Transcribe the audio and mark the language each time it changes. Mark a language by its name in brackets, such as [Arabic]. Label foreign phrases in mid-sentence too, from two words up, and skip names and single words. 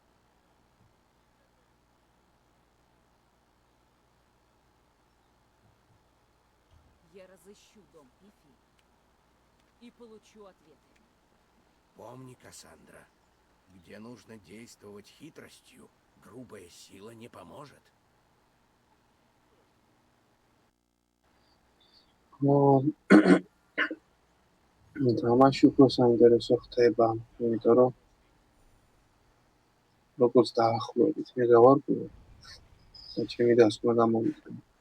[Russian] Я разыщу дом Пифи и получу ответы. Помни, Кассандра, где нужно действовать хитростью, грубая сила не поможет. [Georgian] თამაში უფრო საინტერესო ხდება, იმიტომ რომ როგორც დაახლოებით მე გავარკვიე და ჩემი დასკვნა გამომიყენა.